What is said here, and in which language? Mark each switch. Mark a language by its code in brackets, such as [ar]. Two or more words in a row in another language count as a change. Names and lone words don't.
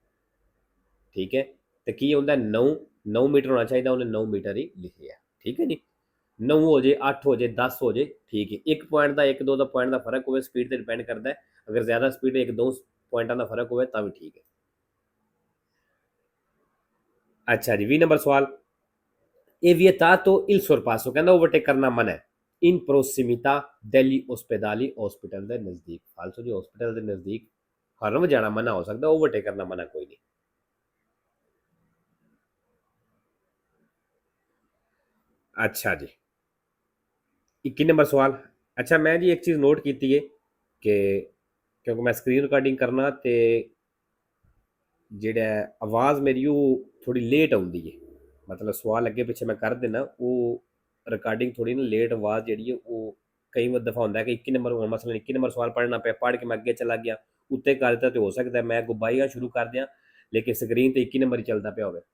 [pa] ਠੀਕ ਹੈ, ਤੇ ਕੀ ਹੁੰਦਾ 9 ਮੀਟਰ ਹੋਣਾ ਚਾਹੀਦਾ, ਉਹਨੇ 9 ਮੀਟਰ ਹੀ ਲਿਖਿਆ। ਠੀਕ ਹੈ ਜੀ, 9 ਹੋ ਜੇ 8 ਹੋ ਜੇ 10 ਹੋ ਜੇ ਠੀਕ ਹੈ। 1 ਪੁਆਇੰਟ ਦਾ 1 2 ਦਾ ਪੁਆਇੰਟ ਦਾ ਫਰਕ ਹੋਵੇ ਸਪੀਡ ਤੇ ਡਿਪੈਂਡ ਕਰਦਾ ਹੈ, ਅਗਰ ਜ਼ਿਆਦਾ ਸਪੀਡ 1 2 ਪੁਆਇੰਟਾਂ ਦਾ ਫਰਕ ਹੋਵੇ ਤਾਂ ਵੀ ਠੀਕ ਹੈ। ਅੱਛਾ ਜੀ, 20 ਨੰਬਰ ਸਵਾਲ [it] è vietato il sorpasso, [pa] ਕਹਿੰਦਾ ਓਵਰਟੇਕ ਕਰਨਾ ਮਨਾ ਹੈ [it] in prossimità degli ospedali, [pa] ਹਸਪੀਟਲ ਦੇ ਨਜ਼ਦੀਕ। ਫਾਲਤੂ ਜੀ ਹਸਪੀਟਲ ਦੇ ਨਜ਼ਦੀਕ ਹਰਨ ਵਜਾਣਾ ਮਨਾ ਹੋ ਸਕਦਾ, ਓਵਰਟੇਕ ਕਰਨਾ ਮਨਾ ਕੋਈ ਨਹੀਂ। ਅੱਛਾ ਜੀ, 21 ਨੰਬਰ ਸਵਾਲ। ਅੱਛਾ ਮੈਂ ਜੀ ਇੱਕ ਚੀਜ਼ ਨੋਟ ਕੀਤੀ ਹੈ ਕਿ ਕਿਉਂਕਿ ਮੈਂ ਸਕਰੀਨ ਰਿਕਾਰਡਿੰਗ ਕਰਨਾ ਤੇ ਜਿਹੜਾ ਆਵਾਜ਼ ਮੇਰੀ ਉਹ ਥੋੜੀ ਲੇਟ ਆਉਂਦੀ ਹੈ, ਮਤਲਬ ਸਵਾਲ ਅੱਗੇ ਪਿੱਛੇ ਮੈਂ ਕਰ ਦੇਣਾ ਉਹ ਰਿਕਾਰਡਿੰਗ ਥੋੜੀ ਨਾ ਲੇਟ ਆਵਾਜ਼ ਜਿਹੜੀ ਹੈ ਉਹ ਕਈ ਵਾਰ ਦਫਾ ਹੁੰਦਾ ਕਿ 21 ਨੰਬਰ ਹੁਣ ਮਸਲਾ 21 ਨੰਬਰ ਸਵਾਲ ਪੜ੍ਹਨਾ ਪਿਆ, ਪੜ੍ਹ ਕੇ ਮੈਂ ਅੱਗੇ ਚਲਾ ਗਿਆ ਉੱਤੇ ਕਰ ਦਿੱਤਾ ਤੇ ਹੋ ਸਕਦਾ ਮੈਂ ਗੁਬਾਈਆਂ ਸ਼ੁਰੂ ਕਰ ਦਿਆਂ ਲੇਕਿਨ ਸਕਰੀਨ ਤੇ 21 ਨੰਬਰ ਹੀ ਚੱਲਦਾ ਪਿਆ ਹੋਵੇ।